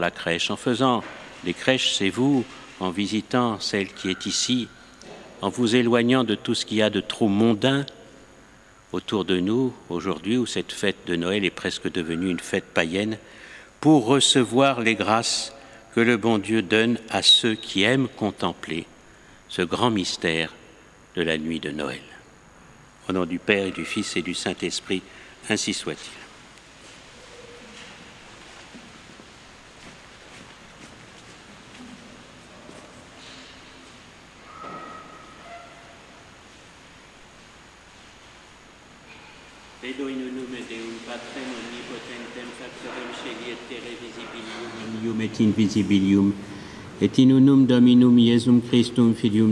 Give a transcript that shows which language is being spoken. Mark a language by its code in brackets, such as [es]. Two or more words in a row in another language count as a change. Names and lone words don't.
[fr] la crèche, en faisant les crèches, c'est vous, en visitant celle qui est ici, en vous éloignant de tout ce qu'il y a de trop mondain autour de nous, aujourd'hui où cette fête de Noël est presque devenue une fête païenne, pour recevoir les grâces que le bon Dieu donne à ceux qui aiment contempler ce grand mystère de la nuit de Noël. Au nom du Père et du Fils et du Saint-Esprit, ainsi soit-il. [la] Deum Patrem omnipotentem factorem sceli et terrae visibilium et invisibilium, et in unum Dominum Iesum Christum Filium